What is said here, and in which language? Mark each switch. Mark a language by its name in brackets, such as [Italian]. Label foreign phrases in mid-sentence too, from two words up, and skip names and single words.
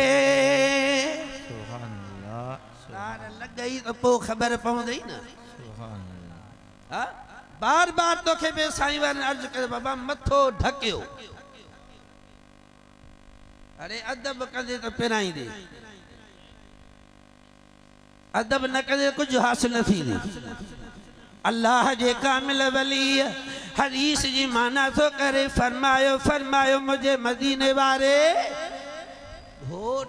[Sindhi] तार लग गई तो पोइ ख़बर पवंदी न हाँ बार बार तो के बे साईं वारनि अर्ज करे बाबा मथो ढकियो अरे अदब कंदे तो पिराईंदे अदब न कंदे कुछ हासिल न थींदी अल्लाह जे कामिल वली हदीस जी माना तो करे फरमायो फरमायो मुझे मदीने वारे घोट